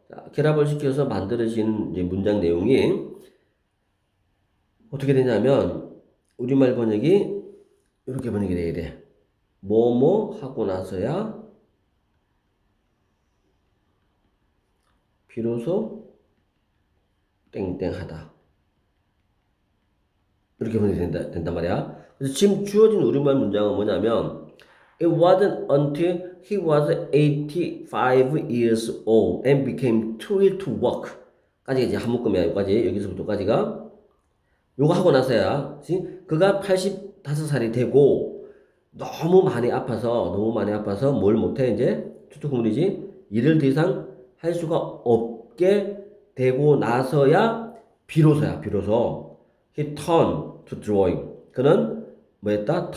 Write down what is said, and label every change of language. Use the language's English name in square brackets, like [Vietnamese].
[Korean] 자, 결합을 시켜서 만들어진 이제 문장 내용이 어떻게 되냐면 우리말 번역이 이렇게 번역이 돼야 돼. 뭐뭐 하고 나서야 비로소 땡땡하다. 이렇게 번역이 된단 말이야. 그래서 지금 주어진 우리말 문장은 뭐냐면 [English] It wasn't until he was 85 years old and became too ill to walk [Korean] 까지 이제 한 묶음이야. 여기까지 여기서부터까지가 요거 하고 나서야 그가 85살이 되고 너무 많이 아파서 뭘 못해 이제 추측구문이지 일을 더 이상 할 수가 없게 되고 나서야 비로소 [English] he turned to drawing [Korean] 그는 뭐 했다?